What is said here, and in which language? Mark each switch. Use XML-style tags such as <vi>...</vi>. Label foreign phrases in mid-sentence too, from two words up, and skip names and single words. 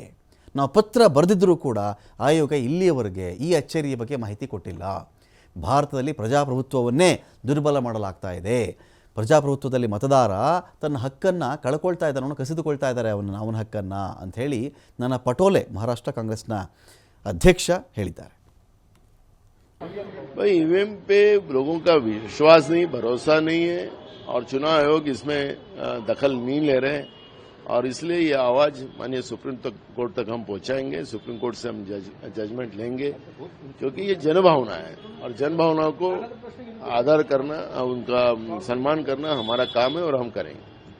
<kn>ನಾವು ಪತ್ರ ಬರೆದಿದ್ದರೂ ಕೂಡ ಆಯೋಗ ಇಲ್ಲಿಯವರೆಗೆ ಈ ಅಚ್ಚರಿಯ ಬಗ್ಗೆ ಮಾಹಿತಿ ಕೊಟ್ಟಿಲ್ಲ. ಭಾರತದಲ್ಲಿ ಪ್ರಜಾಪ್ರಭುತ್ವವನ್ನೇ ದುರ್ಬಲ ಮಾಡಲಾಗ್ತಾ ಇದೆ. ಪ್ರಜಾಪ್ರಭುತ್ವದಲ್ಲಿ ಮತದಾರ ತನ್ನ ಹಕ್ಕನ್ನು ಕಳ್ಕೊಳ್ತಾ ಇದ್ದಾನೆ, ಕಸಿದುಕೊಳ್ತಾ ಇದ್ದಾರೆ ಅವನ ಹಕ್ಕನ್ನು ಅಂಥೇಳಿ ನಾನಾ ಪಟೋಲೆ ಮಹಾರಾಷ್ಟ್ರ ಕಾಂಗ್ರೆಸ್ನ अध्यक्ष ಹೇಳಿದ್ದಾರೆ.</kn> <hi>भाई ईवीएम पे लोगों का विश्वास नहीं, भरोसा नहीं है और चुनाव आयोग इसमें दखल नहीं ले रहे हैं और इसलिए ये आवाज माननीय सुप्रीम कोर्ट तक हम पहुंचाएंगे. सुप्रीम कोर्ट से हम जजमेंट लेंगे क्योंकि ये जनभावना है और जनभावना को आदर करना, उनका सम्मान करना हमारा काम है और हम करेंगे.</hi>